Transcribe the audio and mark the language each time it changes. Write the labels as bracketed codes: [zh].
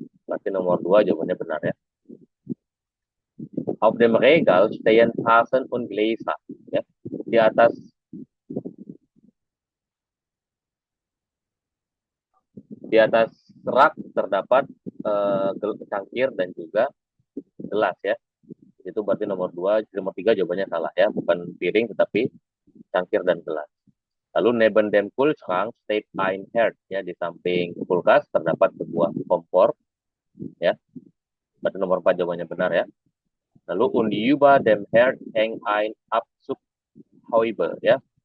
[id] Berarti nomor 2 jawabannya benar ya. [de] Auf dem Regal stehen Tassen und Gläser ya. [id] Di atas rak terdapat cangkir dan juga gelas ya. Itu berarti nomor 2, nomor 3 jawabannya salah ya, bukan piring tetapi cangkir dan gelas. Lalu [de] neben dem Kühlschrank steht ein Herd [id] ya, di samping kulkas terdapat sebuah kompor ya. Berarti nomor 4 jawabannya benar ya. Lalu [de] und über dem Herd hängt ein Abzugshaube ya.